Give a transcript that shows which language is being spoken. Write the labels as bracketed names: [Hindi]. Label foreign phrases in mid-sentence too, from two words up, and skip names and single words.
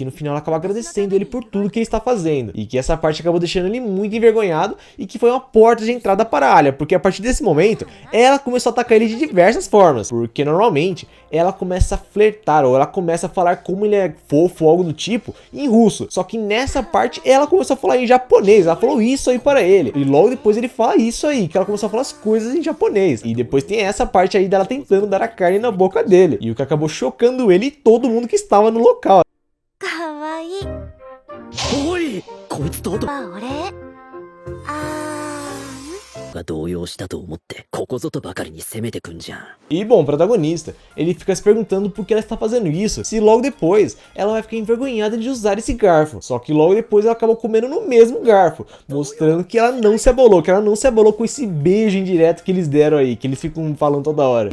[Portuguese] no final ela acaba agradecendo ele por tudo que ele está fazendo, e que essa parte acabou deixando ele muito envergonhado, e que foi uma porta de entrada para a Arya, porque a partir desse momento, ela começou a atacar ele de diversas formas, porque normalmente ela começa a flertar, ou ela começa a falar como ele é fofo, ou algo do tipo, em russo, só que nessa parte ela começou a falar em japonês, ela falou isso aí para ele, e logo depois ele fala isso aí, que ela começou a falar as coisas em japonês, e depois tem essa parte aí dela tentando dar a carne na boca dele, e o que acabou chocando ele e todo mundo que estava no local. Oi! [Japanese] こいつとが動揺したと思ってここぞとばかりに攻めてくんじゃん。 [Portuguese] E bom, o protagonista, ele fica se perguntando por que ela está fazendo isso, se logo depois ela vai ficar envergonhada de usar esse garfo. Só que logo depois ela acabou comendo no mesmo garfo, mostrando que ela não se abolou, com esse beijo indireto que eles deram aí, que eles ficam falando toda hora.